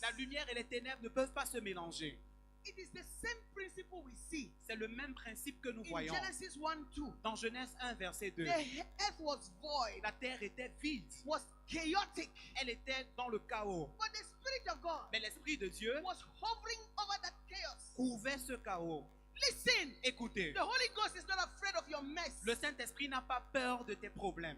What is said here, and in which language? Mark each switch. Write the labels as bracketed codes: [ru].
[fr] La lumière et les ténèbres ne peuvent pas se mélanger. [en] It is the same principle we see [fr] C'est le même principe que nous [en] in [fr] voyons. [en] Genesis 1:2. [fr] Dans Genèse 1, verset 2, [en] The earth was void, [fr] la terre était vide. [en] was chaotic, [fr] Elle était dans le chaos. [en] but the Spirit of God [fr] Mais l'Esprit de Dieu [en] was hovering over that chaos. [fr] couvait ce chaos. [en] Listen, [fr] Écoutez, [en] the Holy Ghost is not afraid of your mess. [fr] le Saint-Esprit n'a pas peur de tes problèmes.